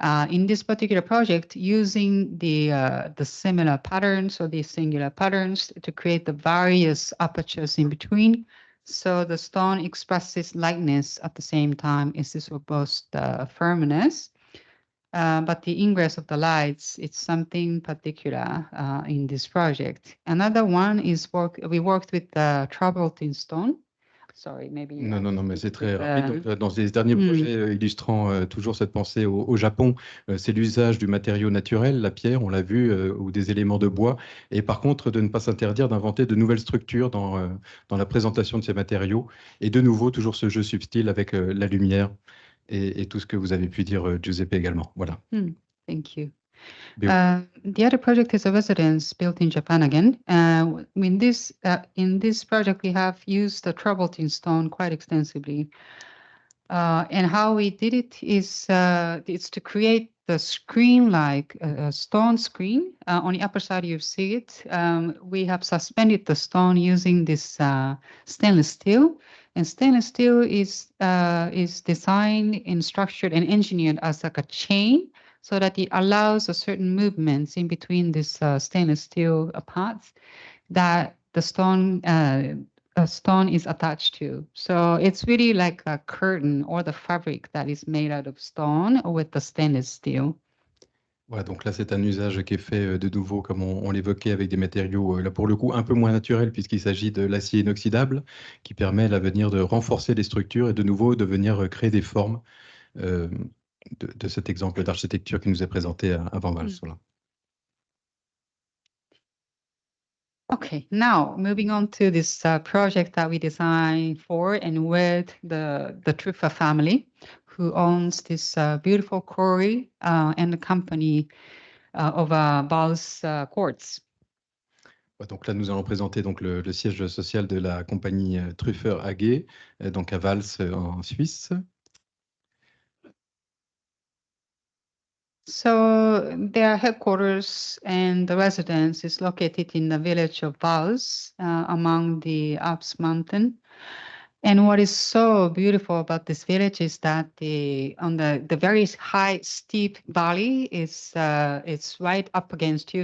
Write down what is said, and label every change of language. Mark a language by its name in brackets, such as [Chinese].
[English] In this particular project, using the similar patterns or the singular patterns to create the various apertures in between, so the stone expresses lightness at the same time as this robust firmness. But the ingress of the lights, it's something particular in this project. Another one is we worked with the travertine stone. Sorry, maybe. [French] Non, mais c'est très rapide. Donc, dans ces derniers projets illustrant toujours cette pensée au Japon, c'est l'usage du matériau naturel, la pierre, on l'a vu, ou des éléments de bois. Et par contre, de ne pas s'interdire d'inventer de nouvelles structures dans la présentation de ces matériaux. Et de nouveau, toujours ce jeu subtil avec la lumière. Et tout ce que vous avez pu dire, Giuseppe, également. Voilà. [English] Thank you. The other project is a residence built in Japan again. In this project, we have used the travertine stone quite extensively. And how we did it is it's to create the screen like a stone screen. On the upper side, you see it. We have suspended the stone using this stainless steel. And stainless steel is designed and structured and engineered as like a chain so that it allows a certain movements in between this stainless steel parts that the stone is attached to. So it's really like a curtain or the fabric that is made out of stone with the stainless steel. [French] Voilà, donc là, c'est un usage qui est fait de nouveau, comme on l'évoquait, avec des matériaux, là pour le coup, un peu moins naturels, puisqu'il s'agit de l'acier inoxydable, qui permet à l'avenir de renforcer les structures et de nouveau de venir créer des formes de cet exemple d'architecture qui nous est présenté avant Vals. Voilà. [English] Okay, now moving on to this project that we designed for and with the Truffa family, who owns this beautiful quarry and the company of Vals Quartz. [French] Donc là, nous allons présenter donc le siège social de la compagnie Truffer AG, donc à Vals en Suisse. [English] So their headquarters and the residence is located in the village of Vals among the Alps mountain. And what is so beautiful about this village is that on the very high, steep valley is it's right up against you.